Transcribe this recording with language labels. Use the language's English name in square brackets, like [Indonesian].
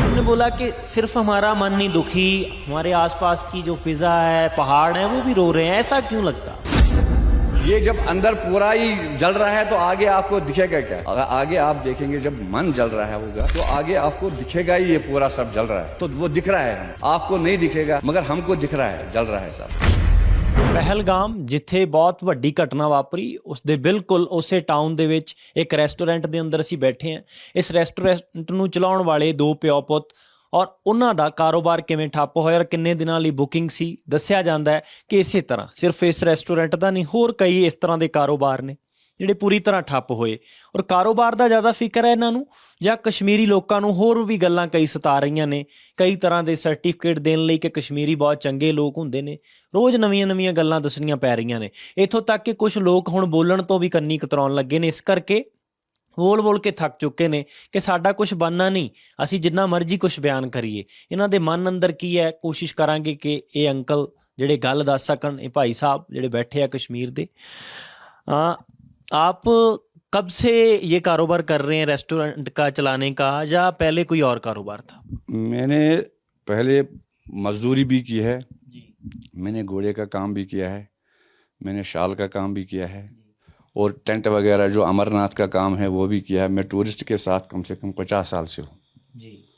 [Hindi] उन्होंने बोला कि सिर्फ हमारा मन नहीं दुखी, हमारे आसपास की जो फिजा है, पहाड़ है, वो भी रो रहे हैं। ऐसा क्यों लगता? ये जब अंदर पूरा ही जल रहा है तो आगे आपको दिखेगा क्या? आगे आप देखेंगे, जब मन जल रहा है होगा तो आगे आपको दिखेगा ही ये पूरा सब जल रहा है। तो वो दिख रहा है, आपको नहीं दिखेगा, मगर हमको दिख रहा है, जल रहा है सब। [Punjabi] ਪਹਿਲਗਾਮ ਜਿੱਥੇ ਬਹੁਤ ਵੱਡੀ ਘਟਨਾ ਵਾਪਰੀ, ਉਸ ਦੇ ਬਿਲਕੁਲ ਉਸੇ ਟਾਊਨ ਦੇ ਵਿੱਚ ਇੱਕ ਰੈਸਟੋਰੈਂਟ ਦੇ ਅੰਦਰ ਅਸੀਂ ਬੈਠੇ ਹਾਂ। ਇਸ ਰੈਸਟੋਰੈਂਟ ਨੂੰ ਚਲਾਉਣ ਵਾਲੇ 2 ਪਿਓ ਪੁੱਤ, ਔਰ ਉਹਨਾਂ ਦਾ ਕਾਰੋਬਾਰ ਕਿਵੇਂ ਠੱਪ ਹੋਇਆ ਔਰ ਕਿੰਨੇ ਦਿਨਾਂ ਲਈ ਬੁਕਿੰਗ ਸੀ। ਦੱਸਿਆ ਜਾਂਦਾ ਹੈ ਕਿ ਇਸੇ ਤਰ੍ਹਾਂ ਸਿਰਫ ਇਸ ਰੈਸਟੋਰੈਂਟ ਦਾ ਨਹੀਂ, ਹੋਰ ਕਈ ਇਸ ਤਰ੍ਹਾਂ ਦੇ ਕਾਰੋਬਾਰ ਨੇ ਜਿਹੜੇ ਪੂਰੀ ਤਰ੍ਹਾਂ ਠੱਪ ਹੋਏ। ਔਰ ਕਾਰੋਬਾਰ ਦਾ ਜ਼ਿਆਦਾ ਫਿਕਰ ਹੈ ਇਹਨਾਂ ਨੂੰ, ਜਾਂ ਕਸ਼ਮੀਰੀ ਲੋਕਾਂ ਨੂੰ ਹੋਰ ਵੀ ਗੱਲਾਂ ਕਈ ਸਤਾ ਰਹੀਆਂ ਨੇ, ਕਈ ਤਰ੍ਹਾਂ ਦੇ ਸਰਟੀਫਿਕੇਟ ਦੇਣ ਲਈ ਕਿ ਕਸ਼ਮੀਰੀ ਬਹੁਤ ਚੰਗੇ ਲੋਕ ਹੁੰਦੇ ਨੇ। ਰੋਜ਼ ਨਵੀਆਂ ਗੱਲਾਂ ਦੱਸਣੀਆਂ ਪੈ ਰਹੀਆਂ ਨੇ, ਇੱਥੋਂ ਤੱਕ ਕਿ ਕੁਝ ਲੋਕ ਹੁਣ ਬੋਲਣ ਤੋਂ ਵੀ ਕੰਨੀ ਕਤਰਾਉਣ ਲੱਗੇ ਨੇ। ਇਸ ਕਰਕੇ ਬੋਲ ਕੇ ਥੱਕ ਚੁੱਕੇ ਨੇ ਕਿ ਸਾਡਾ ਕੁਝ ਬਣਨਾ ਨਹੀਂ, ਅਸੀਂ ਜਿੰਨਾ ਮਰਜ਼ੀ ਕੁਝ ਬਿਆਨ ਕਰੀਏ। ਇਹਨਾਂ ਦੇ ਮਨ ਅੰਦਰ ਕੀ ਹੈ, ਕੋਸ਼ਿਸ਼ ਕਰਾਂਗੇ ਕਿ ਇਹ ਅੰਕਲ ਜਿਹੜੇ ਗੱਲ ਦੱਸ ਸਕਣ, ਇਹ ਭਾਈ ਸਾਹਿਬ ਜਿਹੜੇ ਬੈਠੇ ਆ ਕਸ਼ਮੀਰ ਦੇ। [Hindi] आप कब से ये कारोबार कर रहे हैं, रेस्टोरेंट का चलाने का, या पहले कोई और कारोबार था? मैंने पहले मजदूरी भी की है जी, मैंने घोड़े का काम भी किया है, मैंने शाल का काम भी किया है, और टेंट वगैरह जो अमरनाथ का काम है वो भी किया है। मैं टूरिस्ट के साथ कम से कम 50 साल से हूँ जी।